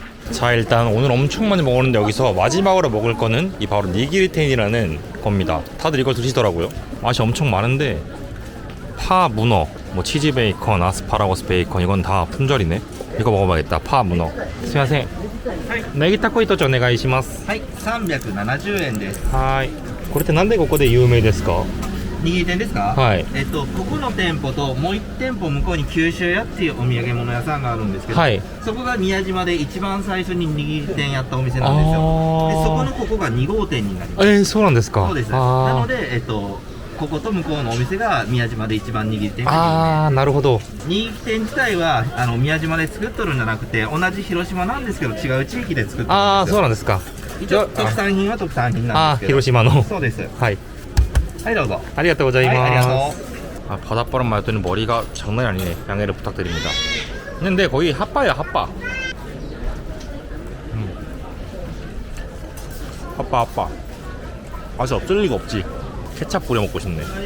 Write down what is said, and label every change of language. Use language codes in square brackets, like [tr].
[ko] 자, 일단 오늘 엄청 많이 먹었는데 여기서 마지막으로 먹을 거는 이 바로 니기리텐이라는 겁니다. 다들 이걸 드시더라고요. 맛이 엄청 많은데 파, 문어, 뭐 치즈 베이컨, 아스파라거스 베이컨, 이건 다 품절이네. 이거 먹어봐야겠다. 파, 문어. [ja] 스미마셍. 네기 타코 이토 오네가이시마스. はい、370円です。はい。これってなんでここで有名ですか？握り店ですか？はいここの店舗ともう1店舗向こうに九州屋っていうお土産物屋さんがあるんですけど、はい。そこが宮島で一番最初に握り店やったお店なんですよ。で、そこのここが2号店になります。そうなんですか。そうです。なあので、ここと向こうのお店が宮島で一番握り店があー、なるほど。握り店自体は宮島で作っとるんじゃなくて、同じ広島なんですけど違う地域で作ってるんですよ。ああ、そうなんですか。一応特産品は特産品なんあー、ですけど。広島の。そうです。はい。はい、どうぞ。 아리가또 고자이마스. はい、ありがとう。 [ko] 아, 바닷바람 맞더니 머리가 장난이 아니네. 양해를 부탁드립니다. 근데 거의 핫바야, 핫바. 핫바. 맛이 어쩔 리가 없지. 케찹 뿌려 먹고 싶네.